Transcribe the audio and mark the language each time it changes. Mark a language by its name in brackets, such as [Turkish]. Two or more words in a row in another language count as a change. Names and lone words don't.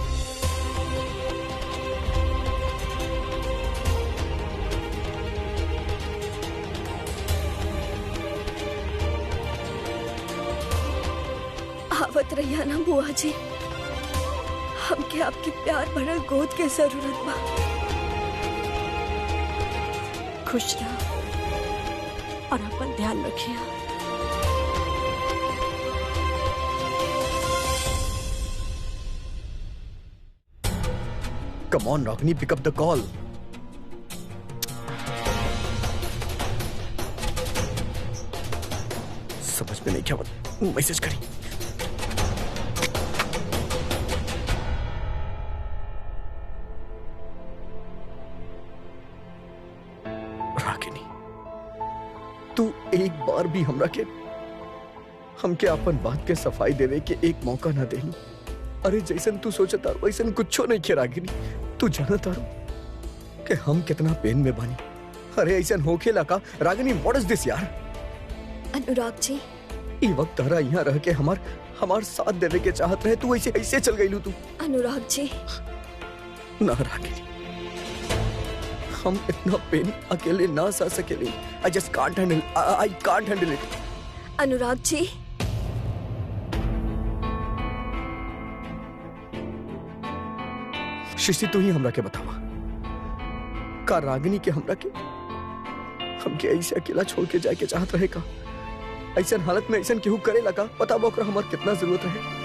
[Bhojpuri] आवत रहिया ना बुआ जी, हमके आपके प्यार भरल गोद के जरूरत बा। खुश रह, और अपन ध्यान रखिए। [English] Come on, Ragini, pick up the call. [Bhojpuri] समझ में नहीं क्या मैसेज करी। रागिनी, तू एक बार भी हमके अपन बात के सफाई देवे के एक मौका ना दे। अरे जैसन तू सोचा तारू वैसन कुछो नहीं किया रागिनी। तू जाना तारू कि हम कितना पेन में बानी। अरे ऐसा होके लगा रागिनी, [English] what is this yaar? [Bhojpuri] अनुराग जी, ई वक्त तारा यहाँ रह के हमार साथ देवे के चाहत रहे, तू ऐसे चल गई लू तू। अनुराग जी, ना रागिनी, हम इतना पेन अकेले ना सह सकेले। [English] I just can't handle, I can't handle it. [Bhojpuri] अनुराग जी, सृष्टि तू ही हमरा के बतावा, का रागिनी के हमके ऐसे अकेला छोड़ के जाए के चाहत रहे का? ऐसा हालत में ऐसा केहू करे लगा, पता ओकरा हमार कितना जरूरत रहे।